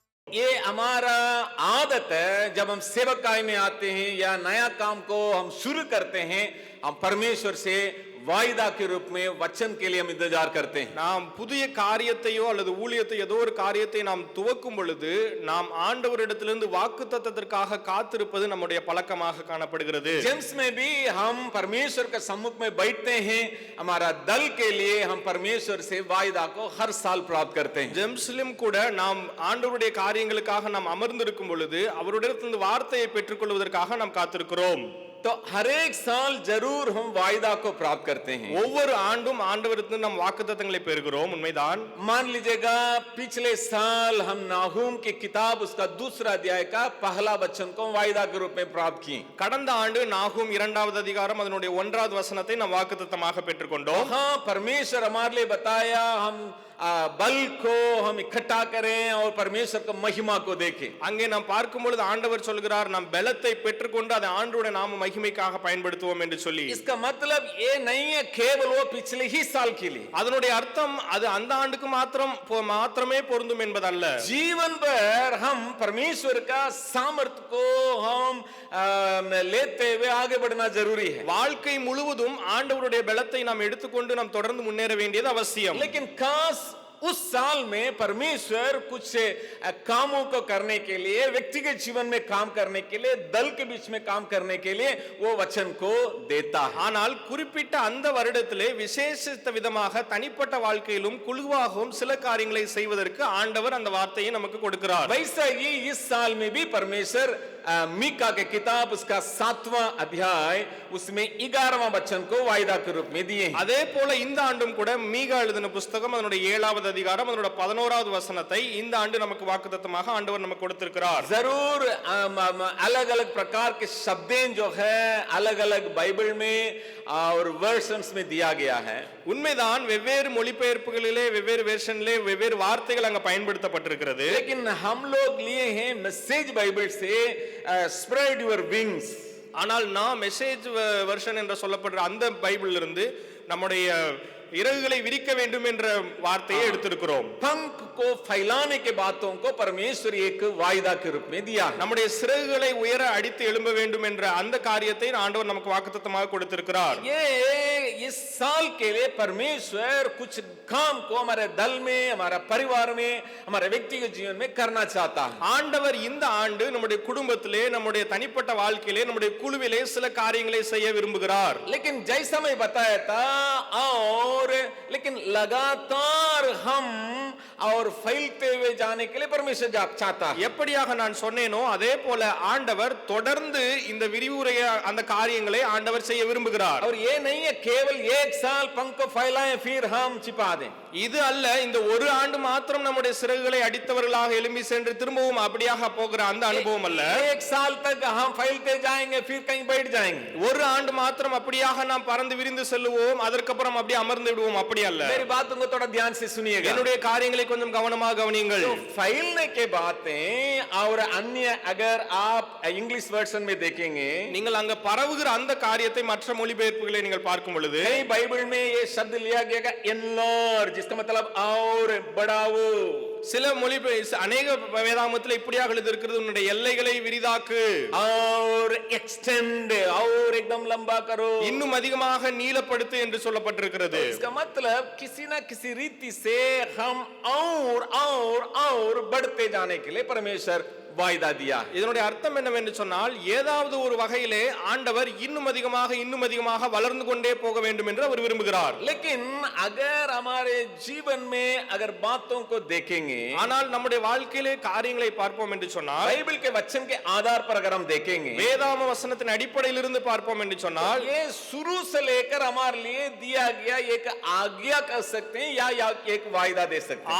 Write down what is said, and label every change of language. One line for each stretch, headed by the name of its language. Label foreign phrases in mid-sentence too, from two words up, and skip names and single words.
Hindi: ये हमारा आदत है, जब हम सेवकाई में आते हैं या नया काम को हम शुरू करते हैं, हम परमेश्वर से वायदा के रूप में वचन के लिए हम इंतजार करते हैं.
Tamil: நாம் புதிய காரியத்தையோ அல்லது ஊழியத்தை ஏதோ ஒரு காரியத்தை நாம் துவக்கும் பொழுது நாம் ஆண்டவரிடத்திலிருந்து வாக்குத்தத்தத்திற்காக காத்திருப்பது நம்முடைய பழக்கமாக காணப்படுகிறது.
Hindi: जेम्स में भी हम परमेश्वर के सम्मुख में बैठते हैं, हमारा दल के लिए हम परमेश्वर से वायदा को हर साल प्राप्त करते हैं.
Tamil: ஜெம்ஸ்லிம் கூட நாம் ஆண்டவருடைய காரியங்களுக்காக நாம் அமர்ந்திருக்கும் பொழுது அவருடையிலிருந்து வார்த்தையை பெற்றுக்கொள்வதற்காக நாம் காத்திருக்கிறோம்.
Hindi: तो हर एक साल जरूर हम वायदा को प्राप्त करते हैं.
Tamil: ஒவ்வொரு ஆண்டும் ஆண்டவரிடத்திலிருந்து நாம் வாக்குத்தத்தங்களை பெறுகிறோம், உண்மைதான்.
Hindi: मान लीजिएगा पिछले साल हम नाहूम की किताब उसका दूसरा अध्याय का पहला वचन को वायदा के रूप में प्राप्त किए.
Tamil: கடந்த ஆண்டு நாகூம் 2வது அதிகாரம் அதனுடைய 1வது வசனத்தை நாம் வாக்குத்தத்தமாக பெற்றுக்கொண்டோம்.
Hindi: हाँ, परमेश्वर हमारे लिए बताया हम बल को हम इकट्ठा करें और परमेश्वर को महिमा को देखें.
Tamil: அங்கே நாம் பார்க்கும் பொழுது ஆண்டவர் சொல்கிறார் நாம் பலத்தை பெற்றுக்கொண்டு அதை ஆண்டவருடைய நாம மகிமைக்காக பயன்படுத்துவோம் என்று சொல்லி.
Hindi: इसका मतलब ये नहीं है केवल वो पिछले ही साल के लिए.
Tamil: அதனுடைய அர்த்தம் அது அந்த ஆண்டுக்கு மாத்திரமே பொருந்தும் என்பதல்ல.
Hindi: जीवन भर हम परमेश्वर का सामर्थ्य को हम लेते हुए आगे बढ़ना जरूरी है.
Tamil: வாழ்க்கை முழுவதும் ஆண்டவருடைய பலத்தை நாம் எடுத்துக்கொண்டு நாம் தொடர்ந்து முன்னேற வேண்டியது அவசியம்.
Hindi: लेकिन खास उस साल में परमेश्वर कुछ कामों को करने के लिए, व्यक्तिगत जीवन में काम करने के लिए, दल के बीच में काम करने के लिए वो वचन को देता है.
Tamil: ஆனால் குறிப்பிட்ட அந்த வருடத்திலே விசேஷித்த விதமாக தனிப்பட்ட வாழ்க்கையிலும் குழுவாகவும் சில காரியங்களை செய்வதற்கு ஆண்டவர் அந்த வார்த்தையை நமக்கு கொடுக்கிறார்.
Hindi: वैसा ही इस साल में भी परमेश्वर मीका के किताब उसका 7वां अध्याय उसमें 11वां वचन को वायदा के रूप में दिए.
Tamil: அதே போல இந்த ஆண்டும் கூட மீகா எழுதின புத்தகம் அதனுடைய 7வது அதிகாரம் அதனுடைய 11வது வசனத்தை இந்த ஆண்டு நமக்கு வாக்குத்தத்தமாக ஆண்டவர் நமக்கு கொடுத்திருக்கிறார்.
Hindi: जरूर अलग-अलग प्रकार के शब्दें जो है अलग-अलग बाइबल में और वर्शन्स में दिया गया है.
Tamil: உண்மைதான், வெவ்வேறு மொழிபெயர்ப்புகளிலே வெவ்வேறு வெர்ஷன்லே வெவ்வேறு வார்த்தைகள் அங்க பயன்படுத்தப்பட்டிருக்கிறது.
Hindi: लेकिन हम लोग लिए हैं मैसेज बाइबल से
English: spread your wings.
Tamil: ஆனால் நான்
English: Message version
Tamil: என்று சொல்லப்படுற அந்த பைபிள்ல இருந்து நம்முடைய இறகுகளை விரிக்க வேண்டும் என்ற வார்த்தையை எடுத்திருக்கிறோம்.
Hindi: पंख को फैलाने के बातों को परमेश्वर एक वायदा के रूप में दिया.
Tamil: நம்முடைய சிறகுகளை உயர அடித்து எழும்ப வேண்டும் என்ற அந்த காரியத்தை ஆண்டவர் நமக்கு வாக்குத்தத்தமாக கொடுத்திருக்கிறார்.
Hindi: ये इस साल के लिए परमेश्वर कुछ काम को हमारे दल में, हमारा परिवार में, हमारे व्यक्तिगत जीवन में करना चाहता है.
Tamil: ஆண்டவர் இந்த ஆண்டு நம்முடைய குடும்பத்திலே, நம்முடைய தனிப்பட்ட வாழ்க்கையிலே, நம்முடைய குழுவிலே சில காரியங்களை செய்ய விரும்புகிறார்.
Hindi: लेकिन जैसा मैं बताया था और लेकिन लगातार हम और फैलते हुए जाने के लिए परमेश्वर चाहता है.
Tamil: எப்படியாக நான் சொன்னேனோ அதே போல ஆண்டவர் தொடர்ந்து இந்த விரிவுரைய அந்த காரியங்களை ஆண்டவர் செய்ய விரும்புகிறார்.
Hindi: और ये नहीं है केवल एक साल पंख को फैलाएं फिर हम छिपा दें.
Tamil: இது அல்ல, இந்த ஒரு ஆண்டு மாத்திரம் நம்முடைய சிறகுகளை அடித்தவர்களாக எழும்பி சென்று திரும்பவும் அப்படியாக போகிற அந்த அனுபவம் அல்ல.
Hindi: एक साल तक हम फैलते जाएंगे फिर कहीं बैठ जाएंगे.
Tamil: ஒரு ஆண்டு மாத்திரம் அப்படியாக நாம் பறந்து விரிந்து செல்லுவோம், அதற்கப்புறம் அப்படியே அமர்ந்து விடுவோம், அப்படி அல்ல.
Hindi: मेरी बातों को थोड़ा ध्यान से सुनिएगा.
Tamil: என்னுடைய காரியங்களை கொஞ்சம் கவனமாக கவனியுங்கள்.
Hindi: तो फैलने के बातें और अन्य अगर आप
English: English version
Hindi: में देखेंगे,
Tamil: நீங்கள் அங்க பரவுகிற அந்த காரியத்தை மற்ற மொழிபெயர்ப்புகளை நீங்கள் பார்க்கும் பொழுது
Hindi: कई बाइबल में ये शब्द लिया गया एनलार्ज, जिसका मतलब और बढ़ाओ.
Tamil: சில அநேக வேதாகமத்தில் இப்படியாக எழுதியிருக்கிறது, உன்னுடைய எல்லைகளை விரிதாக்கு,
Hindi: और एक्सटेंड, और एकदम लंबा करो,
Tamil: இன்னும் அதிகமாக நீளப்படுத்து என்று சொல்லப்பட்டிருக்கிறது.
Hindi: इसका मतलब किसी ना किसी रीति से हम और बढ़ते जाने के लिए परमेश्वर வாய்தா दिया.
Tamil: இதனுடைய அர்த்தம் என்னவென்று சொன்னால், ஏதாவது ஒரு வகையிலே ஆண்டவர் இன்னும் அதிகமாக வளர்ந்து கொண்டே போக வேண்டும் என்று அவர் விரும்புகிறார்.
Hindi: लेकिन अगर हमारे जीवन में अगर बातों को देखेंगे,
Tamil: ஆனால் நம்முடைய வாழ்க்கையிலே காரியங்களை பார்ப்போம் என்று சொன்னால்,
Hindi: बाइबल के वचन के आधार पर अगर हम देखेंगे,
Tamil: வேதாகம வசனத்தின் அடிப்படையில் இருந்து பார்ப்போம் என்று சொன்னால்,
Hindi: ये शुरू से लेकर हमारे लिए दिया गया एक आज्ञा कह सकते हैं या एक वायदा दे सकते हैं.